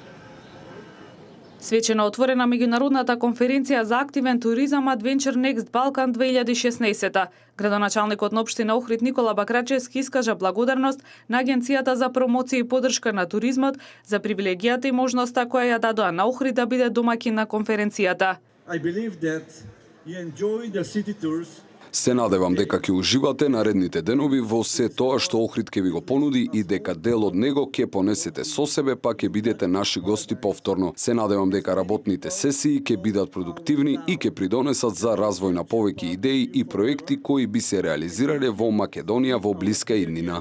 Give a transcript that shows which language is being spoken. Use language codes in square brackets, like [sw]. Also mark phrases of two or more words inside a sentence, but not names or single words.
[mk] Свечено отворена меѓународната конференција за активен туризам Adventure Next Balkan 2016. Градоначалникот на општина Охрид Никола Бакрачевски искажа благодарност на Агенцијата за промоција и поддршка на туризмот за привилегијата и можноста која ја дадоа на Охрид да биде домакин на конференцијата. [en] I believe that you enjoy the city tours. [mk] Се надевам дека ќе уживате наредните денови во се тоа што Охрид ќе ви го понуди и дека дел од него ќе понесете со себе, па ќе бидете наши гости повторно. Се надевам дека работните сесии ќе бидат продуктивни и ќе придонесат за развој на повеќе идеи и проекти кои би се реализирале во Македонија во блиска иднина.